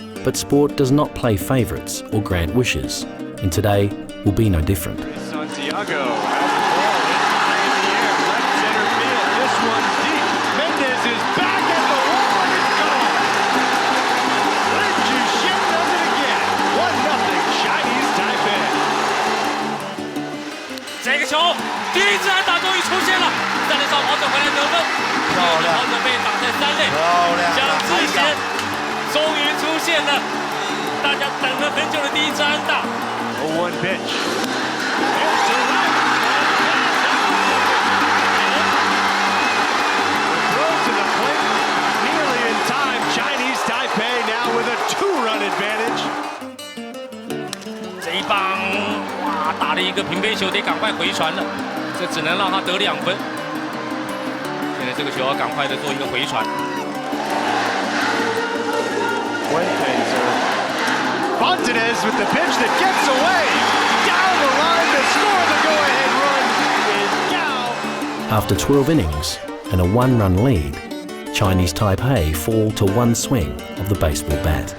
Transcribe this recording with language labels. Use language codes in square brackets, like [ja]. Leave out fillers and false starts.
[en] But sport does not play favourites or grant wishes, and today will be no different. Santiago has the ball high in the air, left center field. This one's deep. Mendez is back at the wall and it's gone. Lin Jushin does it again. 1-0 Chinese Taipei. [zh] 这个球，第一支安打终于出现了，3垒上跑者回来得分，跑者被挡在3垒，蒋志贤终于出现了，大家等了很久的第一支安打。 [en] 0-1 pitch. It's to left. Throw to the plate, nearly in time. Chinese Taipei now with a 2-run advantage. [zh] 这一棒，哇，打了一个平飞球，得赶快回传了，这只能让他得2分。现在这个球要赶快的做一个回传。 [en] Fontanez with the pitch that gets away. Down the line to score the go-ahead run is Gao. After 12 innings and a 1-run lead, Chinese Taipei fall to 1 swing of the baseball bat.